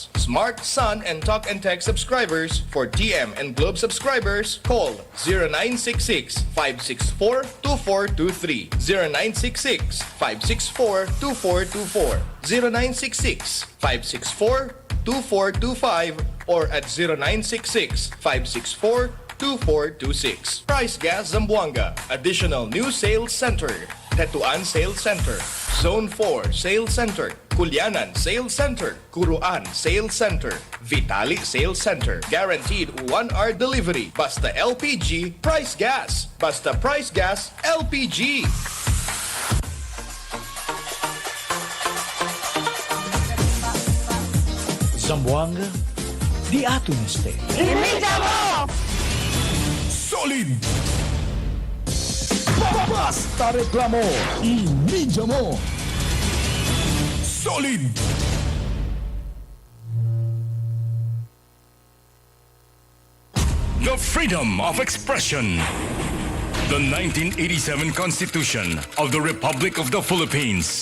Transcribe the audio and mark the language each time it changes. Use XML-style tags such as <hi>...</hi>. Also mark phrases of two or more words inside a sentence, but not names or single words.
<en>Smart, Sun, and Talk and Text subscribers. For TM and Globe subscribers, call 0966-564-2423, 0966-564-2424, 0966-564-2425, or at 0966-564-2426. Price Gas Zamboanga. Additional new sales center. Tetuan Sales Center. Zone 4 Sales Center. Kulyanan Sales Center. Kuruan Sales Center. Vitali Sales Center. Guaranteed 1-hour delivery. Basta LPG, Price Gas. Basta Price Gas, LPG.</en> <cbk>Zamboanga, di ato este.</cbk> <en>Emedia Mo! Solid!</en> <tl>Basta reklamo, Emedia Mo!</tl> <en>Solid! The freedom of expression. The 1987 Constitution of the Republic of the Philippines.</en>